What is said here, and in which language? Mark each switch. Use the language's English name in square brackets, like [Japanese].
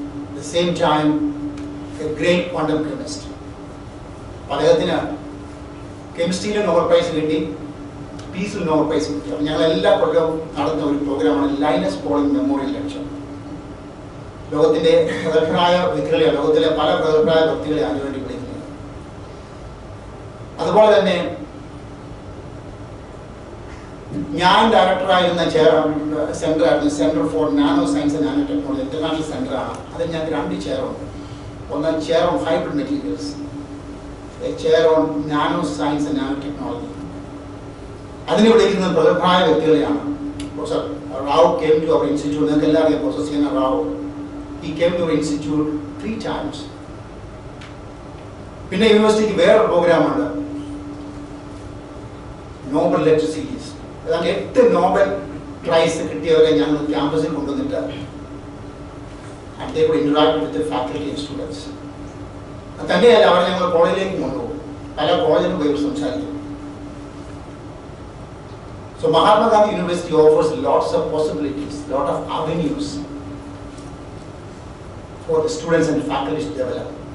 [English] At the same time, a great quantum chemist. [Malayalam] അദ്ദേഹത്തിന് കെമിസ്ട്രിയിൽ Nobel prize കിട്ടി, പീസിൽ Nobel prize കിട്ടി. അപ്പം ഞങ്ങൾ എല്ലാ കൊല്ലവും നടത്തുന്ന ഒരു പ്രോഗ്രാമാണ് ലൈനസ് പോളിംഗ് മെമ്മോറിയൽ ലെക്ചർ. ലോകത്തിൻ്റെ പ്രഗത്ഭരായ വ്യക്തികളെ, ലോകത്തിലെ പല പ്രഗത്ഭരായ വ്യക്തികളെ അതിനുവേണ്ടി വിളിക്കുന്നത്. അതുപോലെ തന്നെ ഞാൻ ഡയറക്ടറായിരുന്ന സെൻ്ററായിരുന്നു centre for nano science and nano technology, international സെൻ്ററാണ്. അതിൽ ഞങ്ങൾക്ക് 2 ചെയറുണ്ട്. [English] ഒന്ന് chair on hybrid materials, a chair on nano science and nanotechnology. [Malayalam] അതിനെ വിളിക്കുന്നത് പ്രഗത്ഭരായ വ്യക്തികളെയാണ്. [English] Professor Rao came to our institute. [Malayalam] നിങ്ങൾക്ക് എല്ലാവരും professor Seena Rao. [English] He came to our institute 3 times. [Malayalam] പിന്നെ യൂണിവേഴ്സിറ്റിക്ക് വേറൊരു പ്രോഗ്രാമുണ്ട്, നോബൽ ലെക്ചർ സീരീസ്. അതാണ് 8 നോബൽ പ്രൈസ് കിട്ടിയവരെ ഞങ്ങൾ ക്യാമ്പസിൽ കൊണ്ടുവന്നിട്ട് [English] and they could interact with the faculty and students. [Malayalam] തന്നെയല്ല, അവരെ ഞങ്ങൾ കോളേജിലേക്ക് കൊണ്ടുപോകും, പല കോളേജിലും പോയി സംസാരിക്കും. [English] So Mahatma Gandhi University offers lots of possibilities, lot of avenues for the students and faculty to develop.